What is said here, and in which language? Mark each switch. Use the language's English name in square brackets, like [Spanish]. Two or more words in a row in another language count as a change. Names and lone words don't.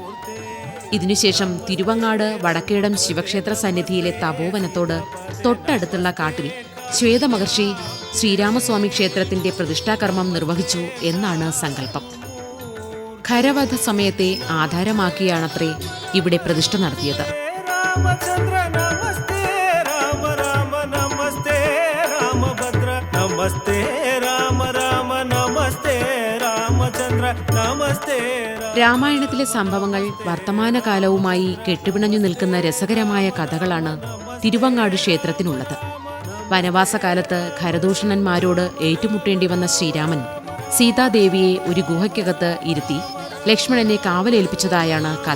[Malayalam] ഇതിനുശേഷം തിരുവങ്ങാട് വടക്കേടം ശിവക്ഷേത്ര സന്നിധിയിലെ തപോവനത്തോട് തൊട്ടടുത്തുള്ള കാട്ടിൽ ശ്വേതമഹർഷി ശ്രീരാമസ്വാമി ക്ഷേത്രത്തിന്റെ പ്രതിഷ്ഠാകർമ്മം നിർവഹിച്ചു എന്നാണ് സങ്കല്പം. ഖരവധ സമയത്തെ ആധാരമാക്കിയാണത്രേ ഇവിടെ പ്രതിഷ്ഠ നടത്തിയത്. [Sanskrit] रामचंद्र नमस्ते राम राम नमस्ते रामभद्र नमस्ते राम राम नमस्ते रामचंद्र नमस्ते. [Malayalam] രാമായണത്തിലെ സംഭവങ്ങൾ വർത്തമാനകാലവുമായി കെട്ടുപിണഞ്ഞു നിൽക്കുന്ന രസകരമായ കഥകളാണ് തിരുവങ്ങാട് ക്ഷേത്രത്തിനുള്ളത്. വനവാസകാലത്ത് ഖരദൂഷണന്മാരോട് ഏറ്റുമുട്ടേണ്ടി വന്ന ശ്രീരാമൻ സീതാദേവിയെ ഒരു ഗുഹയ്ക്കകത്ത് ഇരുത്തി ലക്ഷ്മണനെ കാവലേൽപ്പിച്ചതായാണ് കഥ.